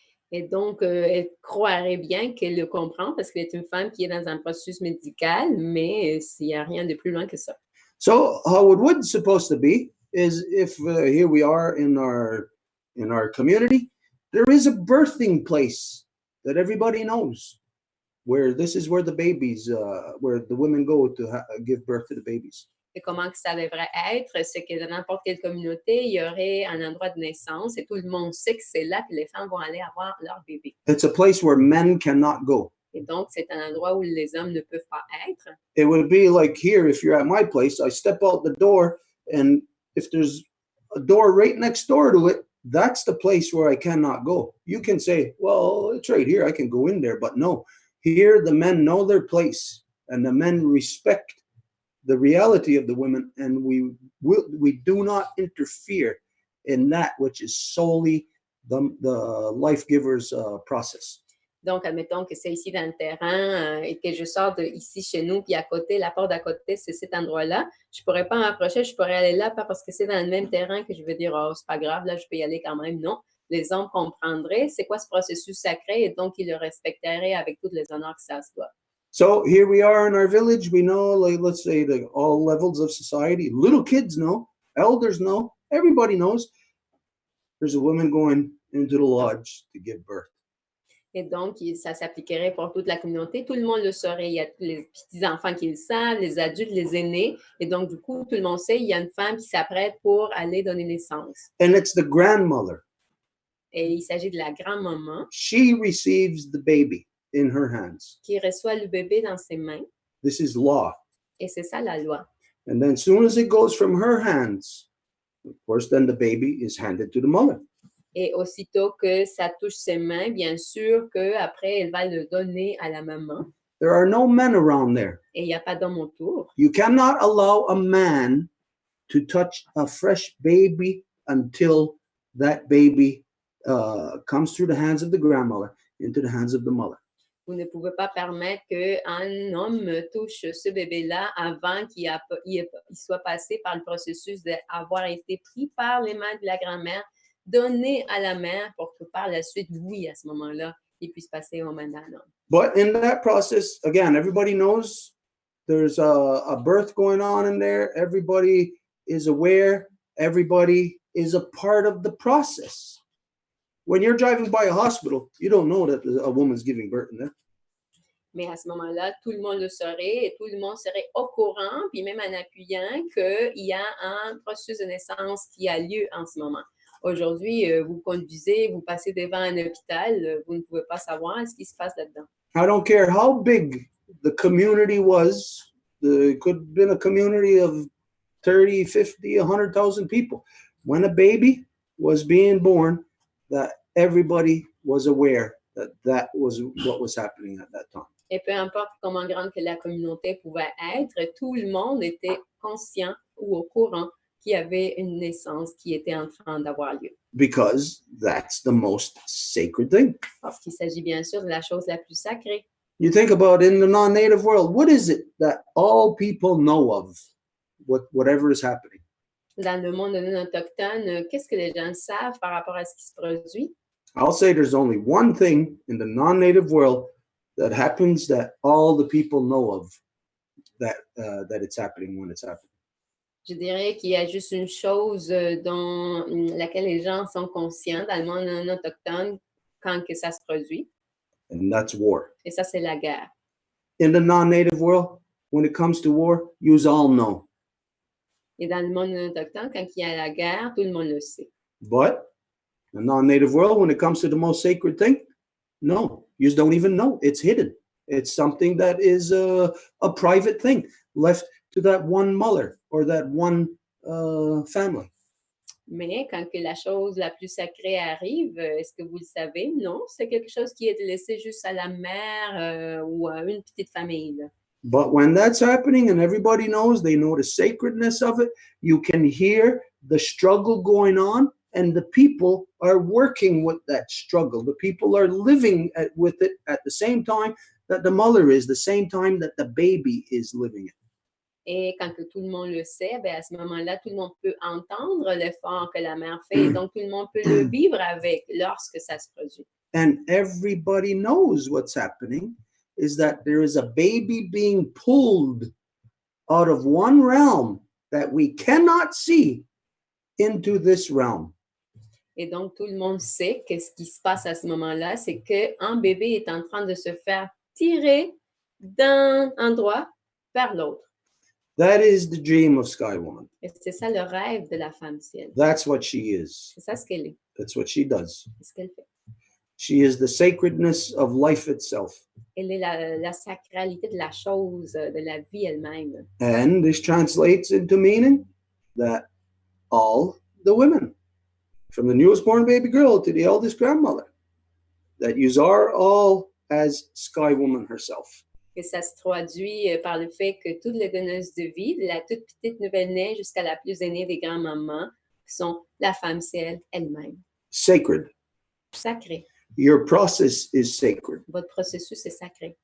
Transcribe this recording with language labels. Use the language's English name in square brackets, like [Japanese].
[French] Et donc, elle croirait bien qu'elle le comprend parce qu'elle est une femme qui est dans un processus médical, mais il n'y a rien de plus loin que ça. [English] So how it would supposed to be is if here we are in our community, there is a birthing place that everybody knows, where this is where the babies, where the women go to give birth to the babies. [French] Et comment que ça devrait être, c'est que dans n'importe quelle communauté, il y aurait un endroit de naissance et tout le monde sait que c'est là que les femmes vont aller avoir leur bébé. [English] It's a place where men cannot go. [French] Et donc, c'est un endroit où les hommes ne peuvent pas être. [English] It would be like here, if you're at my place, I step out the door, and if there's a door right next door to it, that's the place where I cannot go. You can say, well, it's right here, I can go in there, but no. Here, the men know their place, and the men respect the reality of the women, and we do not interfere in that which is solely the life giver's process. [French] Donc, admettons que c'est ici dans le terrain et que je sors de ici chez nous, puis à côté, la porte d'à côté, c'est cet endroit-là. Je ne pourrais pas m'approcher, je pourrais aller là, pas parce que c'est dans le même terrain que je veux dire, oh, c'est pas grave, là, je peux y aller quand même. Non, les hommes comprendraient c'est quoi ce processus sacré et donc ils le respecteraient avec tous les honneurs que ça se doit. [English] So here we are in our village. We know, like, let's say, all levels of society. Little kids know, elders know, everybody knows. There's a woman going into the lodge to give birth. [French] Et donc, ça s'appliquerait pour toute la communauté. Tout le monde le saurait. Il y a les petits-enfants qui le savent, les adultes, les aînés. Et donc, du coup, tout le monde sait, il y a une femme qui s'apprête pour aller donner naissance. [English] And it's the grandmother. [French] Et il s'agit de la grand-maman. [English] She receives the baby in her hands. [French] Qui reçoit le bébé dans ses mains. [English] This is law. [French] Et c'est ça la loi. [English] And then as soon as it goes from her hands, of course, then the baby is handed to the mother. [French] Et aussitôt que ça touche ses mains, bien sûr qu'après, elle va le donner à la maman. [English] There are no men around there. [French] Et il n'y a pas d'homme autour. [English] You cannot allow a man to touch a fresh baby until that baby comes through the hands of the grandmother into the hands of the mother. [French] Vous ne pouvez pas permettre qu'un homme touche ce bébé-là avant qu'il soit passé par le processus d'avoir été pris par les mains de la grand-mère, donné à la mère pour que par la suite, oui, à ce moment-là, il puisse passer aux mains d'un homme. [English] But in that process, again, everybody knows there's a birth going on in there. Everybody is aware. Everybody is a part of the process. When you're driving by a hospital, you don't know that a woman's giving birth in there. [French] Mais à ce moment-là, tout le monde le saurait et tout le monde serait au courant, puis même en appuyant qu'il y a un processus de naissance qui a lieu en ce moment. Aujourd'hui, vous conduisez, vous passez devant un hôpital, vous ne pouvez pas savoir ce qui se passe là-dedans. [English] I don't care how big the community was. It could have been a community of 30, 50, 100,000 people. When a baby was being born, that everybody was aware that that was what was happening at that time. [French] Et peu importe comment grande que la communauté pouvait être, tout le monde était conscient ou au courant qu'il y avait une naissance qui était en train d'avoir lieu. [English] Because that's the most sacred thing. [French] Parce qu'il s'agit bien sûr de la chose la plus sacrée. [English] You think about in the non-native world, what is it that all people know of, whatever is happening? [French] Dans le monde non autochtone, qu'est-ce que les gens savent par rapport à ce qui se produit? [English] I'll say there's only one thing in the non-native world that happens that all the people know of, that it's happening when it's happening. [French] Je dirais qu'il y a juste une chose dont laquelle les gens sont conscients dans le monde non autochtone quand que ça se produit. [English] And that's war. [French] Et ça, c'est la guerre. [English] In the non-native world, when it comes to war, you all know. [French] Et dans le monde non autochtone, quand il y a la guerre, tout le monde le sait. [English] But the non-native world, when it comes to the most sacred thing, no, you don't even know. It's hidden. It's something that is a private thing left to that one mother or that one family. [French] Mais quand que la chose la plus sacrée arrive, est-ce que vous le savez? Non, c'est quelque chose qui est laissé juste à la mère ou à une petite famille. Là. [English] But when that's happening and everybody knows, they know the sacredness of it, you can hear the struggle going on and the people are working with that struggle. The people are living with it at the same time that the mother is, the same time that the baby is living it. [French] Et quand que tout le monde le sait, ben à ce moment-là, tout le monde peut entendre l'effort que la mère fait. Et donc, tout le monde peut le vivre avec lorsque ça se produit. [English] And everybody knows what's happening is that there is a baby being pulled out of one realm that we cannot see into this realm. [French] Et donc, tout le monde sait que ce qui se passe à ce moment-là, c'est qu'un bébé est en train de se faire tirer d'un endroit vers l'autre. [English] That is the dream of Sky Woman. [French] Et c'est ça le rêve de la femme ciel. [English] That's what she is. [French] C'est ça ce qu'elle est. [English] That's what she does. [French] C'est ce qu'elle fait. [English] She is the sacredness of life itself. [French] Elle est la sacralité de la chose, de la vie elle-même. [English] And this translates into meaning that all the women, from the newest born baby girl to the eldest grandmother, that you are all as Sky Woman herself. [French] Que ça se traduit par le fait que toutes les donneuses de vie, de la toute petite nouvelle-née jusqu'à la plus aînée des grands-mamans, sont la femme ciel elle-même. [English] Sacred. [French] Sacrée. [English] Your process is sacred. [French] Votre processus est sacré.